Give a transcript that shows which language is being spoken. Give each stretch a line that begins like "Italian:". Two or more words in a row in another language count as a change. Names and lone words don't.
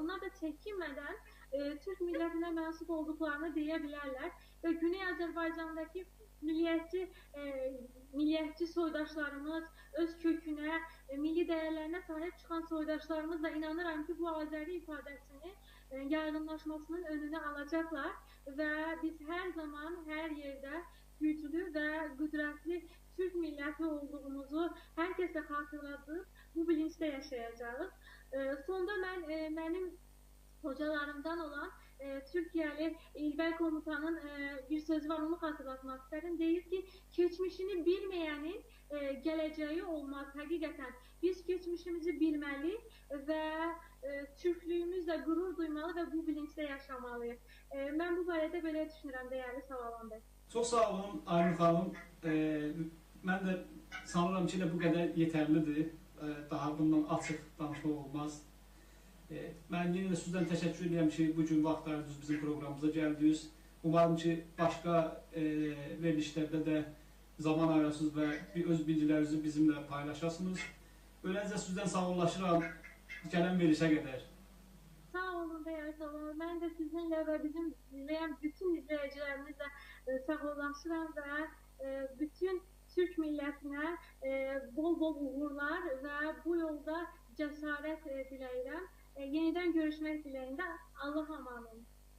Azerbaijani: Onlar da çəkinmədən Türk millətinə mənsub olduklarını deyə bilərlər və Güney Azərbaycandakı milliyetçi soydaşlarımız öz kökünə, milli dəyərlərinə sahib çıxan soydaşlarımız da inanıram ki, bu Azəri ifadəsini yaygınlaşmasının önünü alacaqlar və biz hər zaman, hər yerdə güclü və qüdrətli Türk milləti olduğumuzu hər kəsə xatırladıq, bu bilinçdə yaşayacağıq. Sonda mənim hocalarımdan olan Türkiye'li İlbey Komutan'ın bir sözü var,
Turkish: onu hatırlatmak isterim.
Azerbaijani: Deyir ki,
Turkish: geçmişini bilmeyenin geleceği olmaz. Hakikaten biz geçmişimizi bilmeli ve Türklüğümüzle gurur duymalı ve bu bilinçle yaşamalıyız.
Azerbaijani: Ben bu barədə belə düşünürəm, değerli Savalan Bey. Çok sağ olun Aynur xanım. Mən də sanıram ki, bu qədər yetərlidir. Daha bundan açıq danışmaq olmaz. Mən yenə də sizdən təşəkkür edirəm ki, bugün vaxt ayırdınız bizim proqramımıza gəldiniz. Umarım ki, başqa verilişlərdə də zaman ayırasınız və öz bilgilərinizi bizimlə paylaşasınız. Öyləcə sizdən sağollaşıram gələn verilişə qədər.
Turkish: Sağ olun değerli Savalan. Ben de sizinle ve bizim izleyen bütün izleyicilerimizle sağollaşıram ve bütün Türk milletine bol bol uğurlar ve bu yolda cesaret diləyirəm. Yeniden görüşmek dileğinde Allah'a emanet olun.